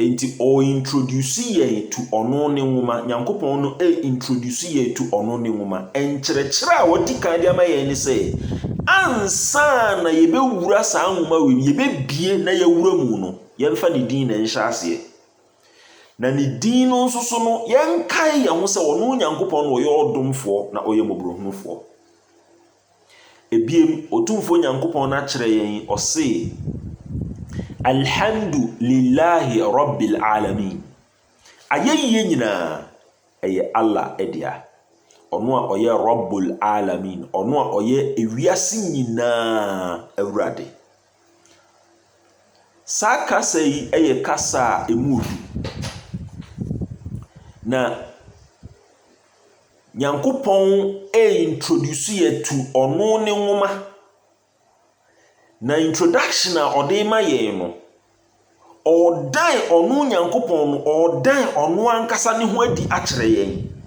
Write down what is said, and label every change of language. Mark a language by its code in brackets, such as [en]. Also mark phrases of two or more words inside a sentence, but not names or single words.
[ak] enti o introduce ye to ono ne nwoma Nyankopɔn no introduce ye to ono ne nwoma enkyerɛkyerɛ a wadi kan de ama ye ne sɛ ansa na yɛbɛwura saa nwoma wem yɛbɛbie na yɛwura mu no yɛmfa ne din na nhyɛ aseɛ na ne din no nso so no yɛnkae yɛn ho sɛ ɔno Nyankopɔn no ɔyɛ ɔdomfoɔ na ɔyɛ mmɔborɔhunufoɔ ebiem otumfoɔ Nyankopɔn na kyerɛ yɛn ɔse [ar] الحمد لله رب العالمين [ak] ayɛyie nyinaa ɛyɛ Allah ɛdea ɔno a ɔyɛ [ar] رب العالمين [ak] ɔno a ɔyɛ ewiase nyinaa awurade saa kasa yi ɛyɛ kasa a emu odu na Nyankopɔn introduce yɛ to ɔno ne nwoma na introduction a ɔde ma yɛn no ɔdan ɔno Nyankopɔn no ɔdan ɔno ankasa ne ho adi akyerɛ yɛn